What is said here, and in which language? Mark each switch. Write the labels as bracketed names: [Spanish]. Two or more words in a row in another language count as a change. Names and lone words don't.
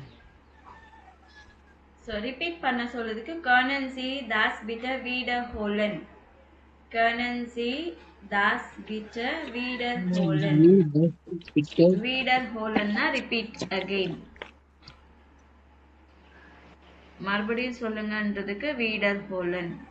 [Tamil] ஸோ ரிப்பீட் பண்ண சொல்றதுக்கு [German] können Sie das bitte wiederholen? können Sie das bitte wiederholen? [Tamil] wiederholenனா [English] repeat again, [Tamil] மறுபடியும் சொல்லுங்கன்றதுக்கு wiederholen.